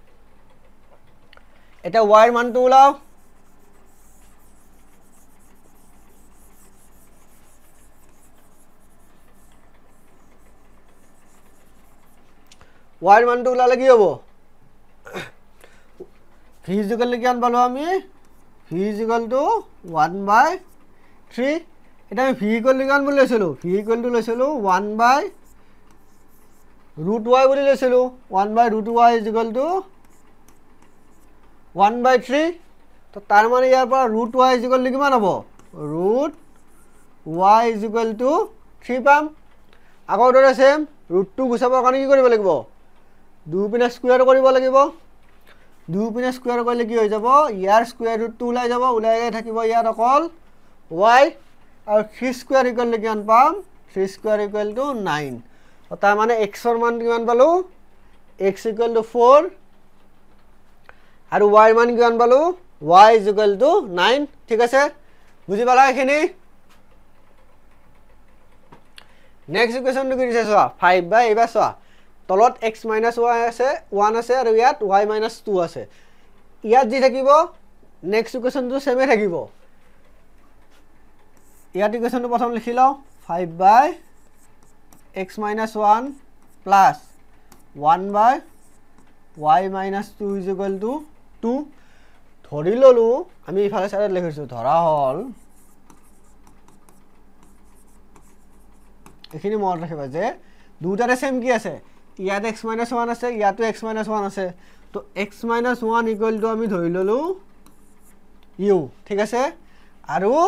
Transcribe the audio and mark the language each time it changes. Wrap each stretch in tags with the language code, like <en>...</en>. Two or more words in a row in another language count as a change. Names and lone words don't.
<as>এটা y এর মানটো উলাও y এর মানটো উলালে কি হ'ব</as> <en>v is equal to</en> <as>কিমান পালো আমি v is equal to 1/3 এটা আমি</as> <en>v equal to</en> <as>কিমান বুলি লৈছিলো</as> <en>v equal to</en> <as>লৈছিলো 1/√y বুলি লৈছিলো</as> <en>1/√y is equal to</en> <as>1/3 তো তার মানে ইয়ার পর</as> <en>√y is equal to</en> <as>কিমান হ'ব</as> <en>y is equal to 3</en> <as>পাম আগৰ দৰে সেম ৰুটটো গুচাবৰ কাৰণে কি কৰিব লাগিব দুপিনে স্কয়াৰ কৰিব লাগিব দুপিনে স্কয়াৰ কৰিলে কি হৈ যাব ইয়াৰ</as> <en>square root</en> <as>ওলাই যাব ওলাই গৈ থাকিব ইয়াত অকল y আৰু 3</as> <en>square equal to</en> <as>কিমান পাম 3</as> <en>square equal to</en> <as>9 তাৰ মানে x ৰ মান কিমান পালো x</as> <en>equal to</en> <as>4 আৰু y ৰ মান কিমান পালো</as> <en>y is equal to 9</en> <as>ঠিক আছে বুজি পালা এখিনি</as> <en>next equation</en> <as>কি দিছে চোৱা 5 বাই এবাৰ চোৱা তলত x - y আছে 1 আছে আৰু ইয়াত y - 2 আছে ইয়াত যি থাকিব</as> <en>next equation</en> <as>সেমে থাকিব ইয়াত ইকুৱেশনটো প্ৰথম লিখি লও 5 বাই x - 1 প্লাস 1 বাই y - 2</as> <en>is equal to 2</en> <as>ধৰি ললো আমি ইফালে সাইডত লিখিছো ধৰা হল এখিনি মনত ৰাখিবা যে দুটাৰে সেম কি আছে ইয়াত x - 1 আছে ইয়াতো x - 1 আছে তো x - 1</as> <en>equal to</en> <as>আমি ধৰি ললো u ঠিক আছে আৰু</as>